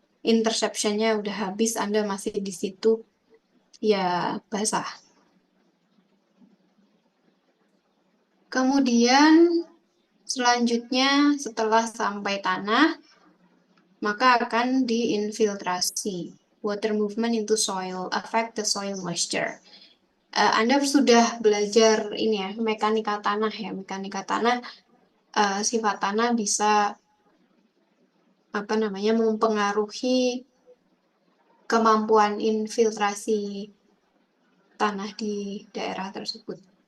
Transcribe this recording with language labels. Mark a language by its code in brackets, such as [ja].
[id] Interceptionnya udah habis, Anda masih di situ, ya basah. Kemudian selanjutnya setelah sampai tanah, maka akan diinfiltrasi. [en] Water movement into soil affect the soil moisture. [id] Anda sudah belajar ini ya, mekanika tanah ya. Mekanika tanah, sifat tanah bisa mempengaruhi kemampuan infiltrasi tanah di daerah tersebut.